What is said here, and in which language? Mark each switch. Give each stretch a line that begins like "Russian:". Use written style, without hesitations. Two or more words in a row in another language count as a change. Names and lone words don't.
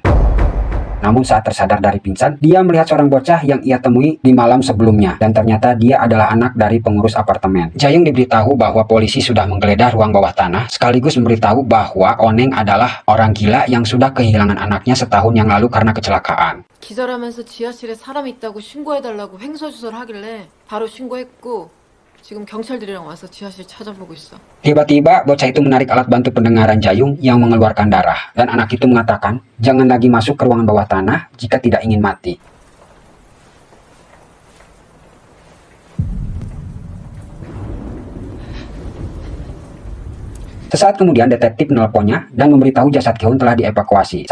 Indonesian: Namun saat tersadar dari pingsan, dia melihat seorang bocah yang ia temui di malam sebelumnya, dan ternyata dia adalah anak dari pengurus apartemen. Jae-yong diberitahu bahwa polisi sudah menggeledah ruang bawah tanah, sekaligus memberitahu bahwa Oneng adalah orang gila yang sudah kehilangan anaknya setahun yang lalu karena kecelakaan.
Korean: 기절하면서 지하실에 사람 있다고 신고해달라고 횡설수설 하길래 바로 신고했고 지금 경찰들이랑 와서 지하실 찾아보고 있어.
Indonesian: Tiba-tiba bocah itu menarik alat bantu pendengaran Jae-yong yang mengeluarkan darah, dan anak itu mengatakan jangan lagi masuk ke ruangan bawah tanah jika tidak ingin mati. Sesaat kemudian detektif menelponnya dan memberitahu jasad Ki-hun telah dievakuasi.